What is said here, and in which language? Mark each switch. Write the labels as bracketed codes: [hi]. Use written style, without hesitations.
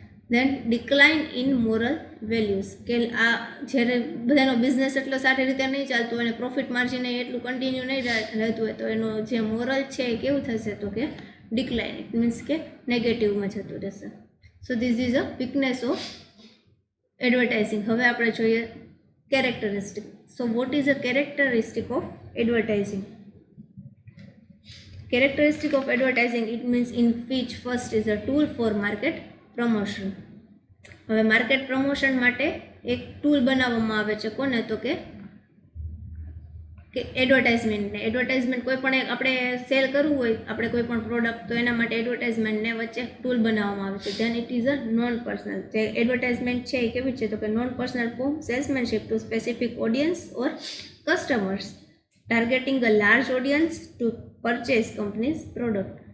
[en] Then decline in moral values. [gu] કે આ જ્યારે બધાનો બિઝનેસ એટલો સારી રીતે નહીં ચાલતું હોય અને પ્રોફિટ માર્જિન એટલું કન્ટિન્યુ નહીં રહેતું હોય, તો એનો જે મોરલ છે એ કેવું થશે તો કે ડિક્લાઇન. [en] it means [gu] કે નેગેટિવમાં જતું રહેશે. [en] So this is a weakness of advertising. [gu] હવે આપણે જોઈએ characteristic. [en] So what is a characteristic of advertising? Characteristic of advertising, it means in which first is a tool for market promotion. [gu] હવે market promotion માટે એક tool બનાવવામાં આવે છે, કોને તો કે એડવર્ટાઇઝમેન્ટને. એડવર્ટાઇઝમેન્ટ કોઈ પણ આપણે સેલ કરવું હોય, આપણે કોઈ પણ પ્રોડક્ટ, તો એના માટે એડવર્ટાઇઝમેન્ટને વચ્ચે ટૂલ બનાવવામાં આવે છે. [en] Then it is a non personal. [gu] જે એડવર્ટાઇઝમેન્ટ છે એ કેવી છે તો કે [en] Non personal form salesmanship to specific audience or customers, targeting a large audience to purchase companies product.